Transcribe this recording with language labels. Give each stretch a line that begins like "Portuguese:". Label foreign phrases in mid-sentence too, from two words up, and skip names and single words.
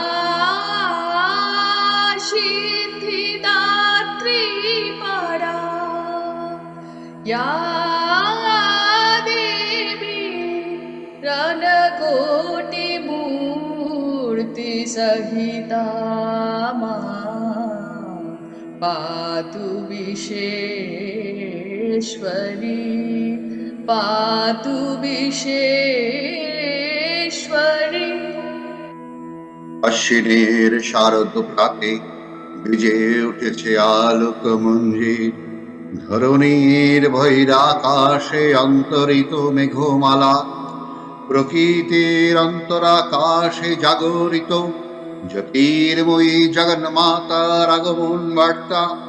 Sanskrit: सिद्धिदात्री परा या देवी रणकोटिमूर्तिसहिता पातु विश्वेश्वरी पातु विश्वेश्वरी।
Bangla: অশ্বিনীর শারদ প্রাতে বিজে উঠেছে আলোক মঞ্জির, ধরণীর বহিরাকাশে অন্তরিত মেঘমালা, প্রকৃতির অন্তরাকাশে জাগরিত জ্যোতির্ময়ী জগন্মাতার আগমন বার্তা।